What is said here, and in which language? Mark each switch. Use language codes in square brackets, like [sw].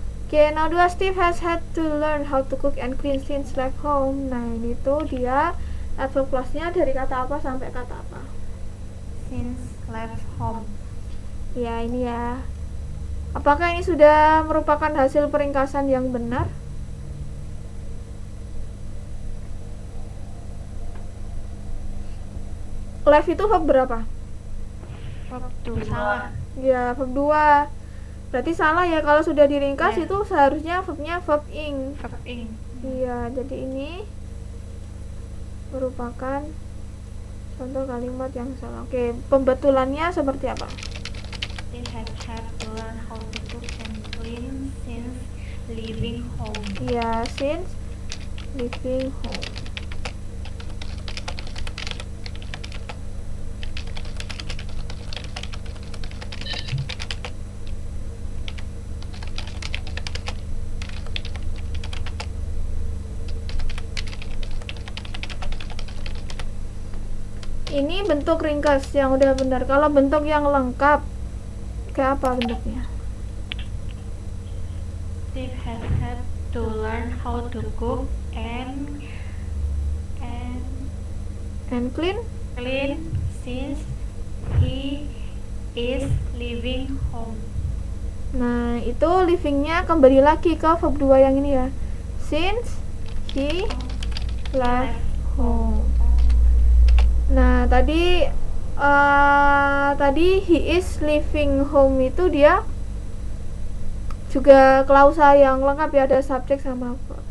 [en] Okay, now dua Steve has had to learn how to cook and clean since left home. [id] Nah, ini tuh dia adverb clause-nya dari kata apa sampai kata apa? [en] Since left home. [id] Ya, ini ya. Apakah ini sudah merupakan hasil peringkasan yang benar? Left itu verb berapa? Verb 2 salah. Ya, verb 2. Berarti salah ya, kalau sudah diringkas Ya. itu seharusnya verbnya verb ing. [en] Verb ing. [id] Iya, jadi ini merupakan contoh kalimat yang salah. Oke, pembetulannya seperti apa? [en] They have had to learn how to cook and clean since leaving home. Iya, since leaving home. [id] Ini bentuk ringkas yang udah benar. Kalau bentuk yang lengkap kayak apa bentuknya? [en] Steve has had to learn how to cook and Clean. clean since he is leaving home. [id] Nah, itu livingnya kembali lagi ke verb 2 yang ini ya. [en] Since he left home. [id] Nah, tadi [en] he is leaving home [id] itu dia juga klausa yang lengkap ya, ada subjek sama verb.